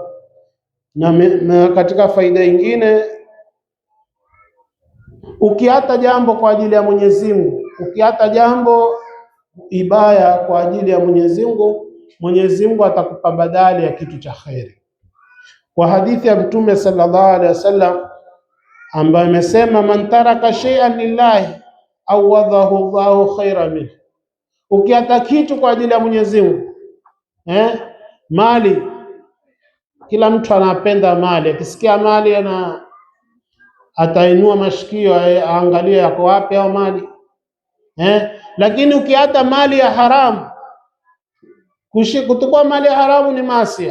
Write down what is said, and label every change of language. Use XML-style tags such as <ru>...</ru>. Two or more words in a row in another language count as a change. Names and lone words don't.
<sw>Na katika faida nyingine, ukiata jambo kwa ajili ya Mwenyezi Mungu, ukiata jambo ibaya kwa ajili ya Mwenyezi Mungu, Mwenyezi Mungu atakupa badali ya kitu cha khairi. Kwa hadithi ya Mtume</sw> <ar>صلى الله عليه وسلم</ar> <sw>ambaye amesema,</sw> <ar>من ترك شيئا لله عوضه الله خيرا منه.</ar> <sw>Ukiata kitu kwa ajili ya Mwenyezi Mungu, mali, kila mtu anapenda mali, akisikia mali atainua mashikio aangalie yako wapi au mali. Lakini ukiata mali ya haramu, kuchukua mali ya haramu ni maasi.</sw>